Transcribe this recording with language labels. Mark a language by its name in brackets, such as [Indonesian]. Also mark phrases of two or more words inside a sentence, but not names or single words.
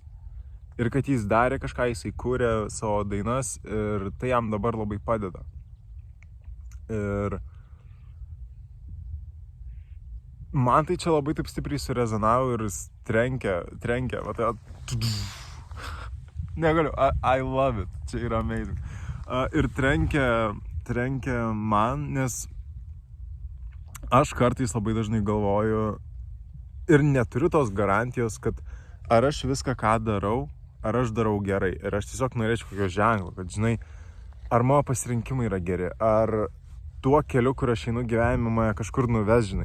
[Lithuanian] Ir kad jis darė kažką, jisai kūrė savo dainas ir tai jam dabar labai padeda. Ir man tai čia labai taip stipriai surezonavo ir jis trenkė, va tai negaliu, [English] I love it, [Lithuanian] čia yra amazing. Ir trenkė man, nes aš kartais labai dažnai galvoju ir neturiu tos garantijos, kad ar aš viską, ką darau, ar aš darau gerai. Ir aš tiesiog norėčiau kokio ženklo, kad žinai, ar mano pasirinkimai yra geri, ar tuo keliu, kur aš einu gyvenime, mane kažkur nuves, žinai.